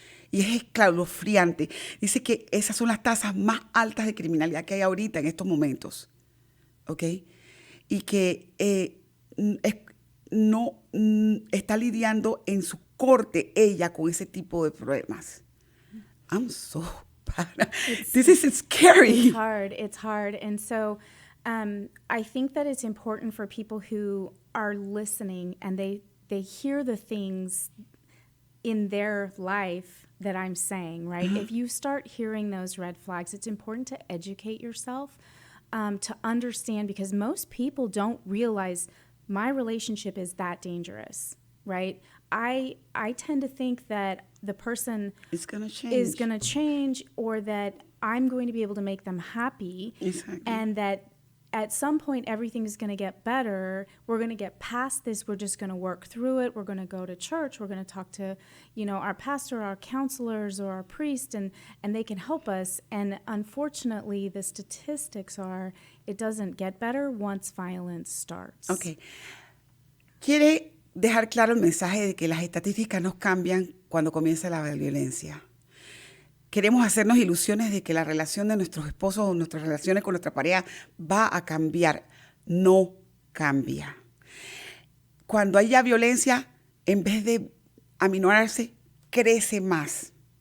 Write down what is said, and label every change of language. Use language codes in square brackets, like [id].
[es] Y es escalofriante. Dice que esas son las tasas más altas de criminalidad que hay ahorita en estos momentos. ¿Ok? Y que no está lidiando en su corte ella con ese tipo de problemas. [en] I'm so bad. This is scary. It's hard. And so I think that it's important for people who are listening and they hear the things in their life that I'm saying, right? If you start hearing those red flags, it's important to educate yourself, to understand, because most people don't realize my relationship is that dangerous, right? I tend to think that the person It's gonna change. is going to change, or that I'm going to be able to make them happy, Exactly. and that at some point everything is going to get better. We're going to get past this. We're just going to work through it. We're going to go to church. We're going to talk to, our pastor, our counselors, or our priest, and they can help us. And unfortunately, the statistics are it doesn't get better once violence starts. Ok. [es] Quiere dejar claro el mensaje de que las estadísticas no cambian cuando comienza la violencia. Queremos hacernos ilusiones de que la relación de nuestros esposos o nuestras relaciones con nuestra pareja va a cambiar. No cambia. Cuando haya violencia, en vez de aminorarse, crece más.